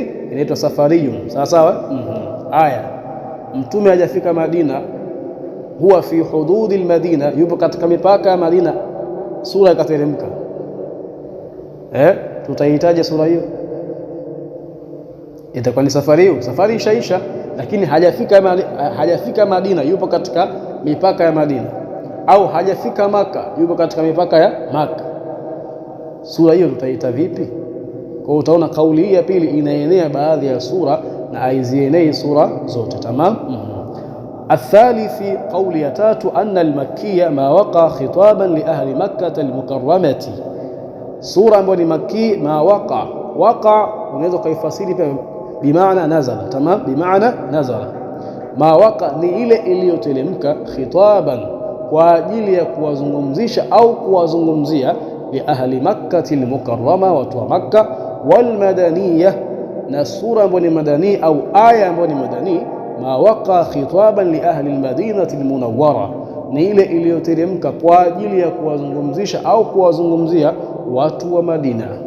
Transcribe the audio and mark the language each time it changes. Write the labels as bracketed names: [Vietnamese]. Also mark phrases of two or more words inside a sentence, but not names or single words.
[Swahili] Inaitwa safariyun, sawa sawa. Aya, mtume hajafika Madina, [Arabic] هو في حدود المدينة, [Swahili] yupo katika mipaka ya Madina, sura ikateremka, tutahitaji sura hiyo, itakuwa ni safari ishaisha, lakini hajafika Madina, yupo katika mipaka ya Madina, au hajafika Maka, yupo katika mipaka ya Maka, sura hiyo tutaita vipi? Kwa utaona kauli hii ya pili inaenea baadhi ya sura na haizienei sura zote, tamam. [Arabic] الثالث قول يتات أن المكية ما وقع خطابا لأهل مكة المكرمة، سورة [Swahili] ambayo ni makki [Arabic] ما وقع [Swahili] unaweza kuifasiri [Arabic] بمعنى نزل، تمام، بمعنى نزل. ما وقع [Swahili] ni ile iliyoteremka khitaban, kwa ajili ya kuwazungumzisha au kuwazungumzia [Arabic] لأهل مكة المكرمة, [Swahili] watu wa Makkah. [Arabic] والمدنية, [Swahili] na sura ambayo ni madani au aya ambayo ni madani [Arabic] ما وقع خطابا لأهل المدينة المنورة, [Swahili] ni ile iliyoteremka kwa ajili ya kuwazungumzisha au kuwazungumzia watu wa Madina.